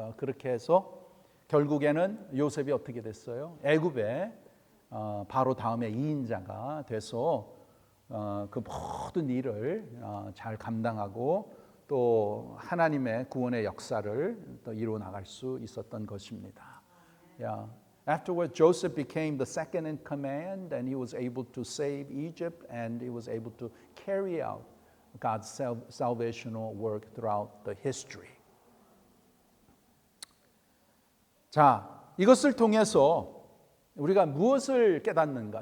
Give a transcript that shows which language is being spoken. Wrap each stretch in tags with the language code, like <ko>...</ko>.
<ko>그렇게 해서 결국에는 요셉이 어떻게 됐어요? 애굽의 바로 다음에 2인자가 돼서 그 모든 일을 잘 감당하고 또 하나님의 구원의 역사를 또 이루어 나갈 수 있었던 것입니다.</ko> <en>Yeah. Afterward, Joseph became the second in command, and he was able to save Egypt, and he was able to carry out God's salvational work throughout the history.</en> <ko>자, 이것을 통해서 우리가 무엇을 깨닫는가?</ko>